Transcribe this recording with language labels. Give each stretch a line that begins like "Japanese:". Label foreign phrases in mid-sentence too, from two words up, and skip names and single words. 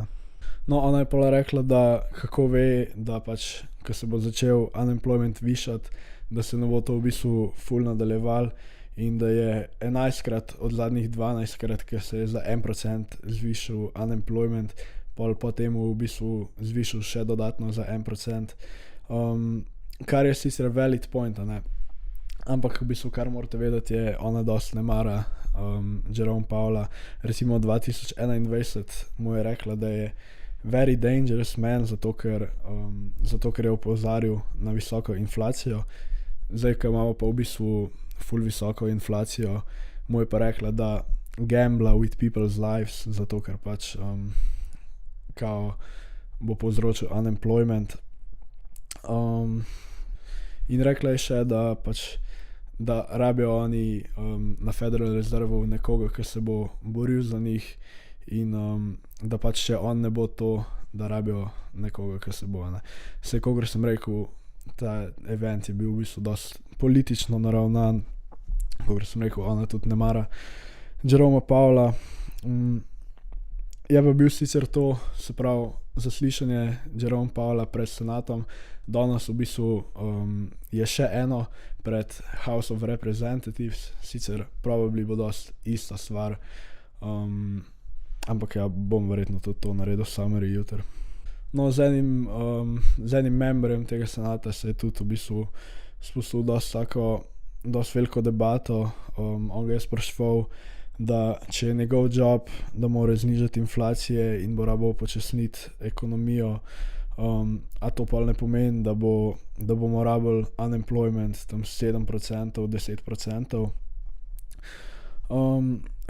Slovenian: No, ona je pa rekla, da kako ve, da pač, ko se bo začel unemployment višati, da se ne bo to v bistvu ful nadaljeval, in da je 11krat od zadnjih 12krat, ker se je za 1% zvišal unemployment, potem v bistvu zvišal še dodatno za 1%, kar je sicer
English: valid point,
Slovenian: ne? Ampak v bistvu, kar morate vedeti, je, ona dosti ne mara Jerome Powella. Recimo 2021 mu je rekla, da je
English: very dangerous man,
Slovenian: zato ker je opozarjal na visoko inflacijo. Zdaj, ko imamo pa v bistvu ful visoko inflacijo, mu je pa rekla, da gambla
English: with people's lives,
Slovenian: zato ker pač kao bo povzročil unemployment. In rekla je še, da pač da rabijo oni na Federal Reserve nekoga, ki se bo boril za njih, in da pač če on ne bo to, da rabijo nekoga, ki se bo, ne. Saj, kakor sem rekel, ta event je bil v bistvu dosti politično naravnan, kakor sem rekel, ona tudi ne mara Jeroma Powella. Je pa bil sicer to, se pravi, zaslišanje Jerome Powella pred senatom, danes v bistvu je še eno pred House of Representatives, sicer probably bo dosti ista stvar, ampak ja, bom verjetno tudi to naredil summary jutri. No, z enim memberjem tega senata se je tudi v bistvu spustil dosti veliko debato. On ga je spraševal, da če je njegov job, da mora znižati inflacije in bo rabo upočasniti ekonomijo, a to pa ne pomeni, da bomo rabili unemployment tam 7%, 10%.